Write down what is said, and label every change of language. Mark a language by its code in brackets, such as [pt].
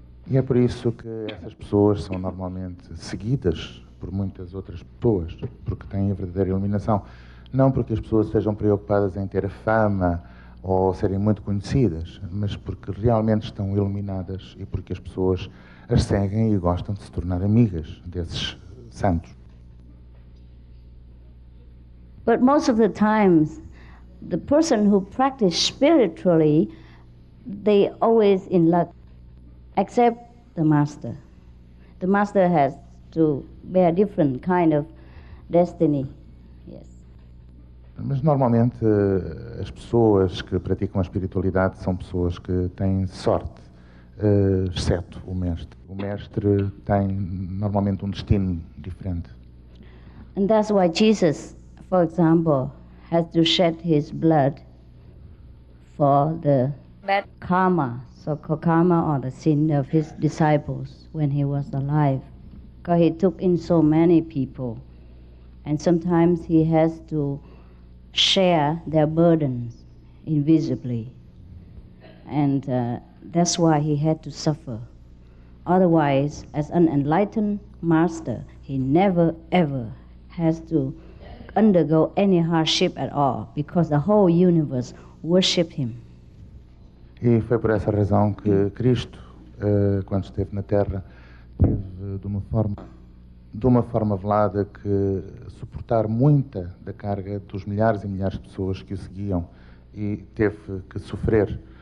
[pt] E é por isso que essas pessoas são normalmente seguidas por muitas outras pessoas, porque têm a verdadeira iluminação. Não porque as pessoas estejam preocupadas em ter a fama ou serem muito conhecidas, mas porque realmente estão iluminadas e porque as pessoas as seguem e gostam de se tornar amigas desses santos. [en] But most of the times, the person who practice spiritually, they always in luck, except the master. The master has to bear different kind of destiny. Yes. [pt] Mas normalmente as pessoas que praticam a espiritualidade são pessoas que têm sorte, exceto o mestre. O mestre tem normalmente um destino diferente. [en] And that's why Jesus, for example, has to shed his blood for the bad karma, so-called karma or the sin of his disciples when he was alive. Because he took in so many people. And sometimes he has to share their burdens invisibly. And that's why he had to suffer. Otherwise, as an enlightened master, he never ever has to undergo any hardship at all, because the whole universe worshiped him. [pt] E foi por essa razão que Cristo, quando esteve na Terra, teve de uma forma velada que suportar muita da carga dos milhares e milhares de pessoas que o seguiam e teve que sofrer.